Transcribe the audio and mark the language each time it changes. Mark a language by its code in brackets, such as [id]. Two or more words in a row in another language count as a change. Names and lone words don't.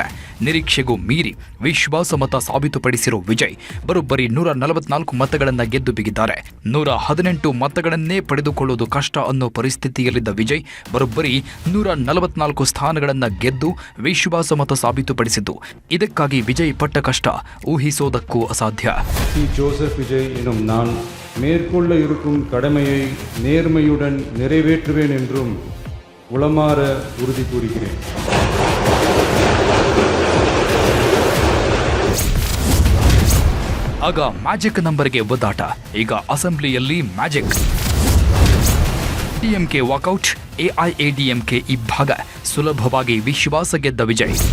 [kn] ನಿರೀಕ್ಷೆಗೂ ಮೀರಿ ವಿಶ್ವಾಸಮತ ಸಾಬೀತುಪಡಿಸಿರುವ ವಿಜಯ್ ಬರೋಬ್ಬರಿ 144 ಮತಗಳನ್ನು ಗೆದ್ದು ಬೀಗಿದ್ದಾರೆ. 118 ಮತಗಳನ್ನೇ ಪಡೆದುಕೊಳ್ಳುವುದು ಕಷ್ಟ ಅನ್ನೋ ಪರಿಸ್ಥಿತಿಯಲ್ಲಿದ್ದ ವಿಜಯ್ ಬರೋಬ್ಬರಿ 144 ಸ್ಥಾನಗಳನ್ನು ಗೆದ್ದು ವಿಶ್ವಾಸಮತ ಸಾಬೀತುಪಡಿಸಿದ್ದು. ಇದಕ್ಕಾಗಿ ವಿಜಯ್ ಪಟ್ಟ ಕಷ್ಟ ಊಹಿಸೋದಕ್ಕೂ ಅಸಾಧ್ಯ. [ta] ஜோசப் விஜய் எனும் நான் மேற்கொள்ள இருக்கும் கடமையை நேர்மையுடன் நிறைவேற்றுவேன் என்றும் உளமாற உறுதி கூறுகிறேன். [kn] ಆಗ ಮ್ಯಾಜಿಕ್ ನಂಬರ್ಗೆ ಒದ್ದಾಟ. ಈಗ ಅಸೆಂಬ್ಲಿಯಲ್ಲಿ ಮ್ಯಾಜಿಕ್. ಡಿಎಂಕೆ ವಾಕೌಟ್, ಎಐಎಡಿಎಂಕೆ ಇಬ್ಬಾಗ ಸುಲಭವಾಗಿ ವಿಶ್ವಾಸ ಗೆದ್ದ ವಿಜಯ್.